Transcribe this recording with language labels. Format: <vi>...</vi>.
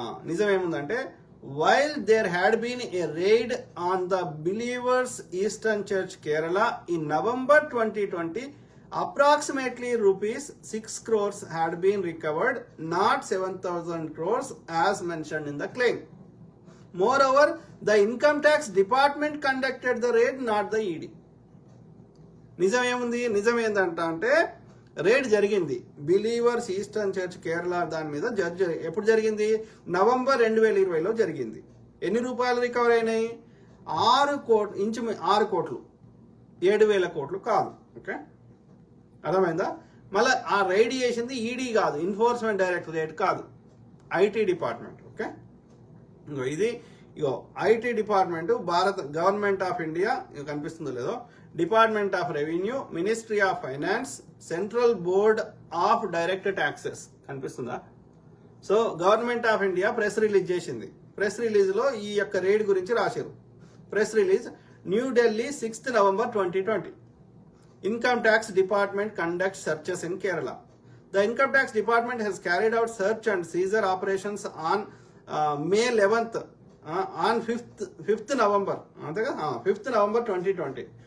<te>నిజమేముందంటే</te> <en>While there had been a raid on the Believers Eastern Church Kerala in November 2020, approximately rupees 6 crores had been recovered, not 7,000 crores as mentioned in the claim. Moreover, the income tax department conducted the raid, not the ED.</en> <te>నిజమేముంది? నిజమేందంటే raid జరిగింది believers eastern church Kerala దాని మీద ఎప్పుడు జరిగింది? November 2020లో జరిగింది. ఎన్ని రూపాయలు recover అయినాయి? 6 కోట్లు, 7,000 కోట్లు కాదు. ఓకే, అర్థమైందా? మళ్ళీ ఆ రైడ్ చేసింది ఈడీ కాదు, ఎన్ఫోర్స్మెంట్ డైరెక్టరేట్ కాదు, ఐటీ డిపార్ట్మెంట్. ఓకే, ఇది ఐటీ డిపార్ట్మెంట్ భారత గవర్నమెంట్ ఆఫ్ ఇండియా, కనిపిస్తుందో లేదో, department of revenue, ministry of finance, central board of direct taxes, కనిపిస్తుందా? So government of India press release చేసింది. ప్రెస్ రిలీజ్ లో ఈ యొక్క రేడ్ గురించి రాశారు.</te> <en>Press release, New Delhi 6th November 2020. Income tax department conducts searches in Kerala. The income tax department has carried out search and seizure operations on May 11th, on 5th November, 5th November 2020.</en>